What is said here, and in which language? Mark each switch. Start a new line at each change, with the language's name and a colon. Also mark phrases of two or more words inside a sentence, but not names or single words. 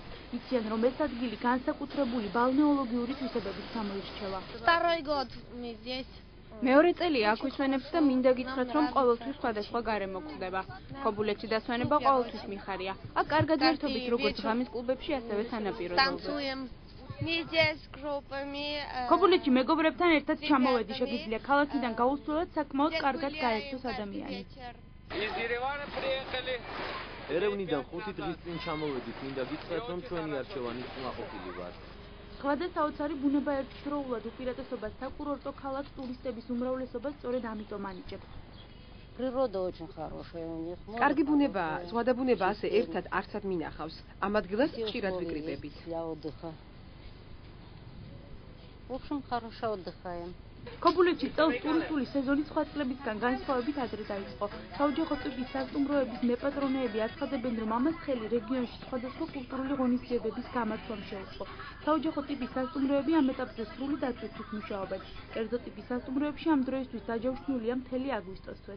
Georgian: იციან, რომ ეს ადგილი განსაკუთრებული ბალნეოლოგიური თვისებებით გამოირჩევა.
Russian: Второй год мы здесь.
Georgian: მეორე წელია აქ ვისვენებთ და მინდა გითხრათ, რომ ყოველთვის სხვადასხვა გარემო გვხვდება. ქობულეთში დასვენება ყოველთვის მიხარია. აქ კარგად ერთობით როგორც ღამის კლუბებში, ასევე სანაპირო ზოლზე. ქობულეთში მეგობრებთან ერთად ჩამოვედი, შეგიძლია ქალაქიდან გაუსვლელად საკმაოდ კარგად გაერთოს ადამიანი. ერევნიდან 5 დღის წინ ჩამოვედით, მინდა გითხრათ, რომ ჩვენი არჩევანი კმაყოფილი ვართ. სხვა და საოცარი ბუნება ერთდროულად უპირატესობას საკურორტო ქალაქ ტურისტების უმრავლესობას სწორედ ამიტომ ანიჭებს.
Russian: Природа очень хорошая у них.
Georgian: კარგი ბუნებაა, ზღვა და ბუნება ასე ერთად არცად მინახავს. ამ ადგილას ხშირად ვიკრიბებით.
Russian: В общем, хорошо отдыхаем.
Georgian: ქობულეთში წელს ტურისტული სეზონი სხვა წლებისგან განსხვავებით ადრე დაიწყო. საოჯახო ტიპის სასტუმროების მეპატრონეები აცხადებენ, რომ ამას ხელი რეგიონში სხვადასხვა კულტურული ღონისძიებების გამართვამ შეუწყო. საოჯახო ტიპის სასტუმროები ამ ეტაპზე სრული დაცვით მუშაობენ. კერძო ტიპის სასტუმროებში ამ დროისთვის დაჯავშნულია მთელი აგვისტოს თვეც.